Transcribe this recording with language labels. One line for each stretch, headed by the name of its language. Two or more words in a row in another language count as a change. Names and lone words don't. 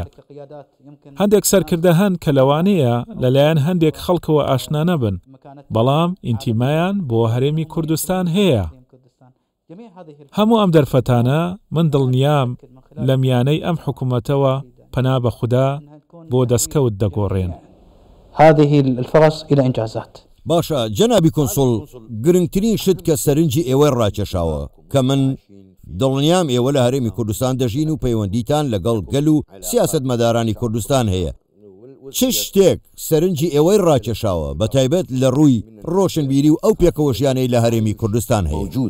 Central Kurdish: هەندێک سەرکردە هەن کە لەوانەیە لەلایەن هەندێک خەڵکەوە ئاشنا نەبن، بەڵام ئینتیمایان بۆ هەرێمی کوردستان هەیە. هەموو ئەم دەرفەتانە من دڵنیام لە میانەی ئەم حکوومەتەوە پەنا بە خوددا بۆ دەستکەوت دەگۆڕێن.
Arabic: هذه الفرص إلى إنجازات.
Central Kurdish: باشە جەنابی کۆنسوڵ، گرنگترین شت کە سەرنجی ئێوەی ڕاکێشاوە کە من دڵنیام ئێوە لە هەرێمی کوردستان دەژین و پەیوەندیتان لەگەڵ گەل و سیاسەتمەدارانی کوردستان هەیە. چ شتێک سەرنجی ئێوەی ڕاکێشاوە بە تایبەت لە ڕووی ڕۆشنبیری و ئەو پێکەوەژیانەی لە هەرێمی کوردستان هەیە؟